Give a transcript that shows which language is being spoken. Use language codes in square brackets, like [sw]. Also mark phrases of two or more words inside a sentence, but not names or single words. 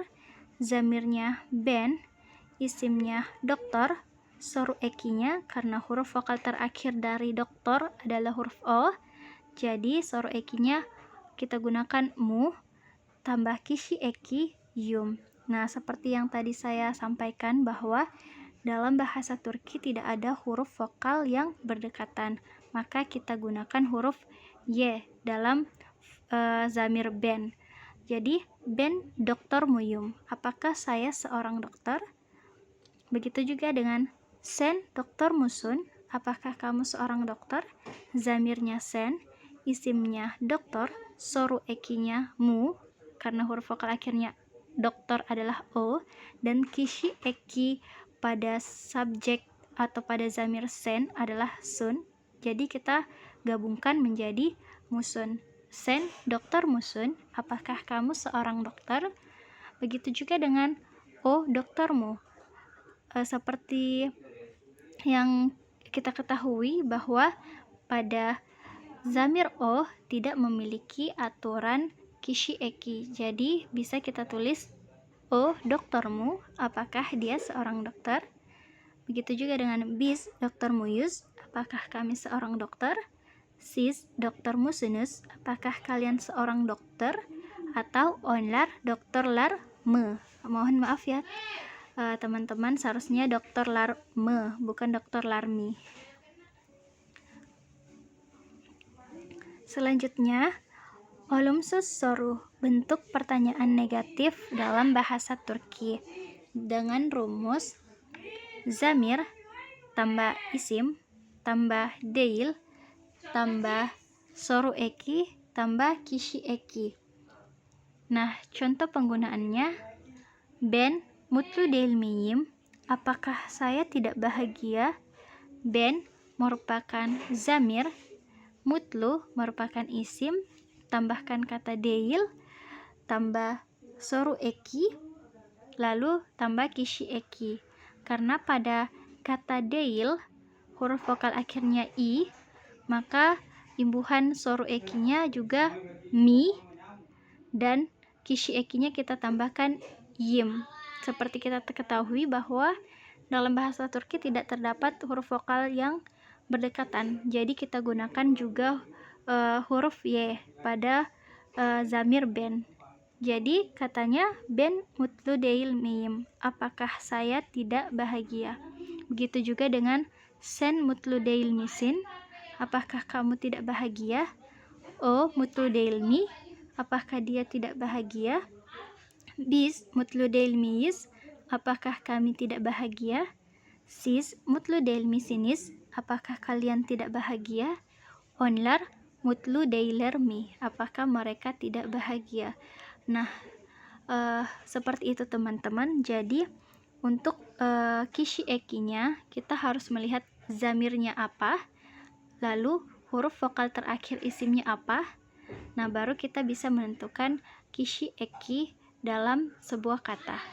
[id] Zamirnya Ben, isimnya dokter, soru ekinya karena huruf vokal terakhir dari dokter adalah huruf o, jadi soru ekinya kita gunakan mu tambah [tr] kishi eki yum. [id] Nah, seperti yang tadi saya sampaikan bahwa dalam bahasa Turki tidak ada huruf vokal yang berdekatan, maka kita gunakan huruf y dalam zamir ben. Jadi [tr] ben dokter muyum, [id] apakah saya seorang dokter? Begitu juga dengan [tr] sen dokter musun, [id] apakah kamu seorang dokter? Zamirnya sen, isimnya dokter, soru ekinya mu karena huruf vokal akhirnya dokter adalah o, dan [tr] kishi eki [id] pada subjek atau pada zamir sen adalah sun. Jadi kita gabungkan menjadi musun. [tr] Sen dokter musun, [id] apakah kamu seorang dokter? Begitu juga dengan [tr] o doktermu. [id] Seperti yang kita ketahui bahwa pada zamir o tidak memiliki aturan kishi eki, jadi bisa kita tulis [tr] o doktermu, [id] apakah dia seorang dokter? Begitu juga dengan [tr] bis dokter muyus, [id] apakah kami seorang dokter? [tr] Sis dokter musunus, [id] apakah kalian seorang dokter? [tr] Atau onlar dokterlar me. [id] Mohon maaf ya teman-teman, seharusnya [tr] dokterlar me, [id] bukan dokterlarmi. Selanjutnya, [tr] olumsuz soru, [id] bentuk pertanyaan negatif dalam bahasa Turki dengan rumus zamir tambah isim tambah deil tambah [tr] soru eki [id] tambah [tr] kishi eki. [id] Nah, contoh penggunaannya, [tr] ben mutlu deil miyim, [id] apakah saya tidak bahagia? Ben merupakan zamir, mutlu merupakan isim, tambahkan kata deil, tambah [tr] soru eki, [id] lalu tambah [tr] kishi eki. [id] Karena pada kata deil huruf vokal akhirnya i, maka imbuhan soru ekinya juga mi, dan kishi ekinya kita tambahkan yim. Seperti kita ketahui bahwa dalam bahasa Turki tidak terdapat huruf vokal yang berdekatan, jadi kita gunakan juga huruf y pada zamir ben. [tr] Jadi katanya ben mutlu deil miyim, [id] apakah saya tidak bahagia? Begitu juga dengan [tr] sen mutlu deil misin, [id] apakah kamu tidak bahagia? [tr] O mutlu deil mi, [id] apakah dia tidak bahagia? [tr] Bis mutlu deil miyis, [id] apakah kami tidak bahagia? [tr] Sis mutlu deil misinis, [id] apakah kalian tidak bahagia? [tr] Onlar mutlu deiler mi, [id] apakah mereka tidak bahagia? Nah, seperti itu teman-teman. Jadi untuk kishi ekinya kita harus melihat zamirnya apa, lalu huruf vokal terakhir isimnya apa. Nah, baru kita bisa menentukan [tr] kishi eki [id] dalam sebuah kata.